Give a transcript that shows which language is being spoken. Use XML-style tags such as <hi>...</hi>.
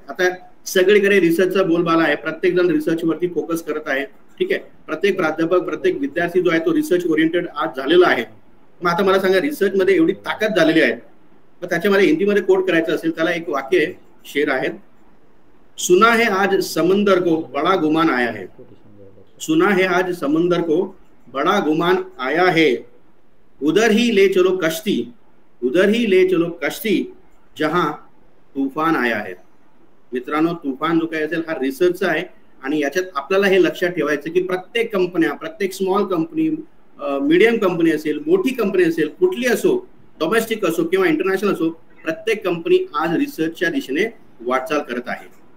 <mr>आता सगळीकडे रिसर्चचा बोलबाला आहे, प्रत्येक जण रिसर्च वरती फोकस करत आहे. ठीक आहे, प्रत्येक प्राध्यापक, प्रत्येक विद्यार्थी जो आहे तो रिसर्च ओरिएंटेड आज झालेला आहे. मग आता मला सांगा, रिसर्च मध्ये एवढी ताकद झालेली आहे, मग त्याच्यामध्ये हिंदीमध्ये कोट करायचं असेल त्याला एक वाक्य आहे, शेर आहे,</mr> <hi>सुना है आज समंदर को बड़ा गुमान आया है. सुना है आज समंदर को बड़ा गुमान आया है, उधर ही ले चलो कश्ती, उधर ही ले चलो कश्ती जहां तूफान आया है.</hi> <mr>मित्रांनो, तुफान जो काय असेल हा रिसर्चचा आहे आणि याच्यात आपल्याला हे लक्षात ठेवायचं की प्रत्येक कंपन्या, प्रत्येक स्मॉल कंपनी, मीडियम कंपनी असेल, मोठी कंपनी असेल, कुठली असो, डोमेस्टिक असो किंवा इंटरनॅशनल असो, प्रत्येक कंपनी आज रिसर्चच्या दिशेने वाटचाल करत आहे.</mr>